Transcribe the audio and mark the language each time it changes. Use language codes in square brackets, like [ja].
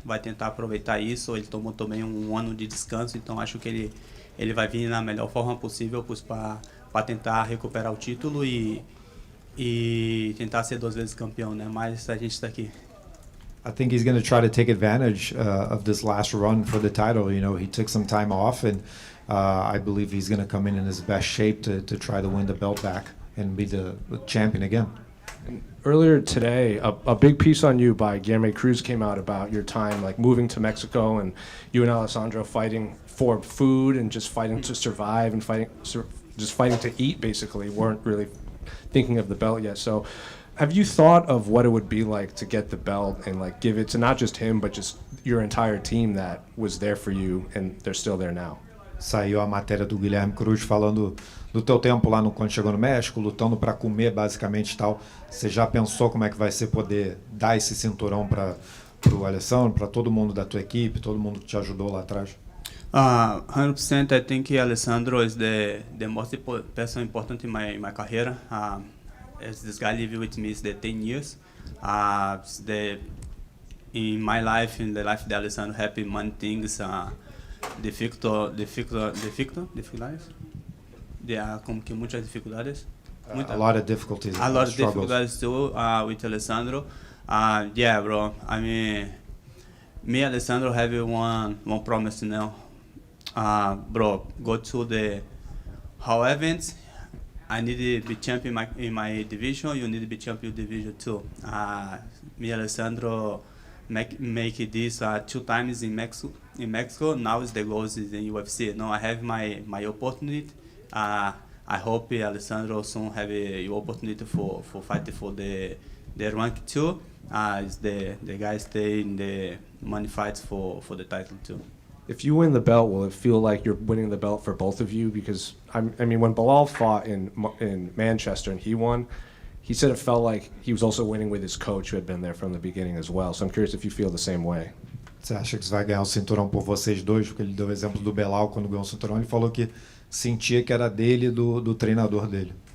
[pt] Vai tentar aproveitar isso. Ele tomou também um ano de descanso, então acho que ele vai vir na melhor forma possível para tentar recuperar o título e tentar ser 2 vezes campeão, né? Mas a gente está aqui. [en] I think he's going to try to take advantage of this last run for the title. He took some time off, and I believe he's going to come in his best shape to try to win the belt back and be the champion again. And earlier today, a big piece on you by Guilherme Cruz came out about your time, like moving to Mexico, and you and Alessandro fighting for food and just fighting to survive and just fighting to eat, basically. Weren't really thinking of the belt yet. So have you thought of what it would be like to get the belt and like give it to not just him, but just your entire team that was there for you and they're still there now? [pt] Saiu a matéria do Guilherme Cruz falando do teu tempo lá quando chegou no México, lutando para comer basicamente e tal. Você já pensou como é que vai ser poder dar esse cinturão para o Alessandro, para todo mundo da tua equipe, todo mundo que te ajudou lá atrás? [en] 100%. I think Alessandro is the most person important in my career. As this guy lived with me is the 10 years. In my life, in the life of Alessandro, happy many things. [pt] Dificuldades. [en] There are [pt] como que muitas dificuldades. [en] A lot of difficulties. A lot of difficulties too with Alessandro. Yeah, bro. I mean, me and Alessandro have one promise now. Bro, go to the whole events. I need to be champion in my division. You need to be champion division too. Me and Alessandro make this 2 times in Mexico. Now is the goal is in UFC. Now I have my opportunity. I hope Alessandro soon have a opportunity for fight for the rank 2. Is the guy stay in the money fights for the title too. If you win the belt, will it feel like you're winning the belt for both of you? Because I mean, when Bilal fought in Manchester and he won, he said it felt like he was also winning with his coach who had been there from the beginning as well. So I'm curious if you feel the same way. [pt] Você acha que você vai ganhar o cinturão por vocês dois? Porque ele deu o exemplo do Belal quando ganhou o cinturão. Ele falou que sentia que era dele e do treinador dele.